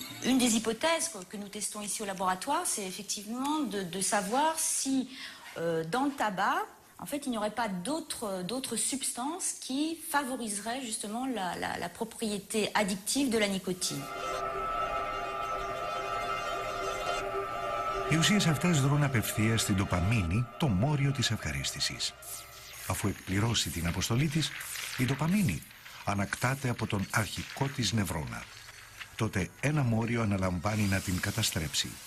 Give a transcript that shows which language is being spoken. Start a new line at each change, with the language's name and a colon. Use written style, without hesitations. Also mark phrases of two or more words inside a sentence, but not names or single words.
French: Une des hypothèses que nous testons ici au laboratoire, c'est effectivement de savoir si dans le tabac, en fait, il n'y aurait pas d'autres substances qui favoriseraient justement la propriété addictive de la nicotine.
Greek: Οι ουσίες αυτές δρούν απευθείας στην ντοπαμίνη, το μόριο της ευχαρίστησης. Αφού εκπληρώσει την αποστολή της, η ντοπαμίνη ανακτάται από τον αρχικό της νευρώνα. Τότε ένα μόριο αναλαμβάνει να την καταστρέψει.